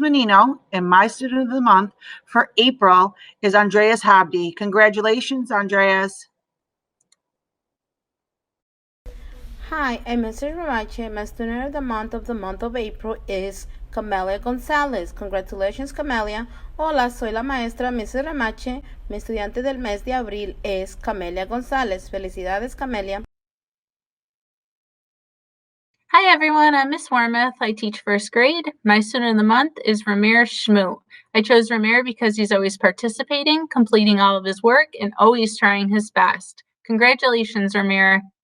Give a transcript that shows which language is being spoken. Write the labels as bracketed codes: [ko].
[en] Menino, and my student of the month for April is Andreas Habdi. Congratulations, Andreas. Hi, I'm Mrs. Ramache. My student of the month of April is Camelia González. Congratulations, Camelia. [es] Hola, soy la maestra Mrs. Ramache. Mi estudiante del mes de abril es Camelia González. Felicidades, Camelia. [en] Hi everyone, I'm Miss Warmoth. I teach first grade. My student of the month is Ramir Shmoo. I chose Ramir because he's always participating, completing all of his work, and always trying his best. Congratulations, Ramir.